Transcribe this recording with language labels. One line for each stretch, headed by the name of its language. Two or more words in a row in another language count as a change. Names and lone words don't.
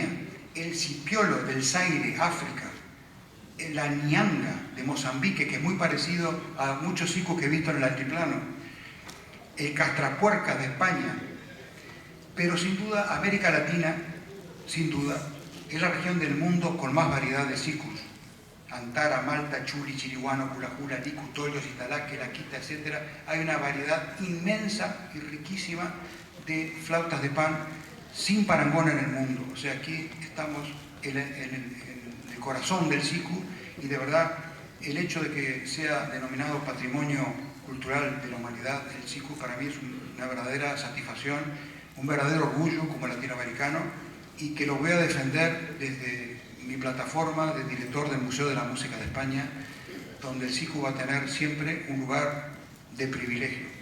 Spanish: El Cipiolo del Zaire, África. La Nyanga de Mozambique, que es muy parecido a muchos sikus que he visto en el altiplano. El Castrapuerca de España. Pero sin duda, América Latina, sin duda, es la región del mundo con más variedad de sikus. Antara, Malta, Churi, Chiriguano, Culajula, Licu, Toyos, Italaque, Laquita, etc. Hay una variedad inmensa y riquísima de flautas de pan sin parangón en el mundo. O sea, aquí estamos en el corazón del siku y de verdad el hecho de que sea denominado Patrimonio Cultural de la Humanidad, el siku para mí es una verdadera satisfacción, un verdadero orgullo como latinoamericano y que lo voy a defender desde mi plataforma de director del Museo de la Música de España, donde el siku va a tener siempre un lugar de privilegio.